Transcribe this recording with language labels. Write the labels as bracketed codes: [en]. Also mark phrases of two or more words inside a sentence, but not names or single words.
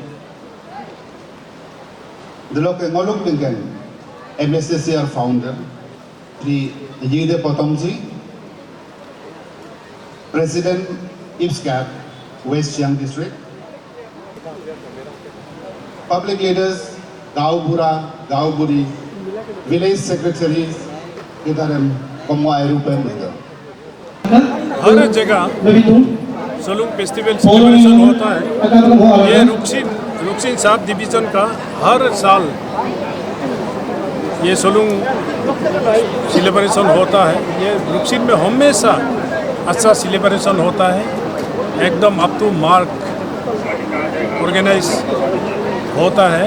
[en] Diloke Ngoluk Lincoln MSCR Founder Sri Yide Potomji President IPSCAP West Siang District Public leaders Gao Bura, Gao Buri Village Secretaries Kidaram Komwai Rupem [hi] हर जगह सोलुंग [en] festival celebration [hi] होता है। ये रुक्सिन साब डिवीज़न का हर साल ये सोलुंग सेलिब्रेशन होता है। ये रुक्सिन में हमेशा अच्छा सेलिब्रेशन होता है, एकदम [en] up to mark organise [hi] होता है।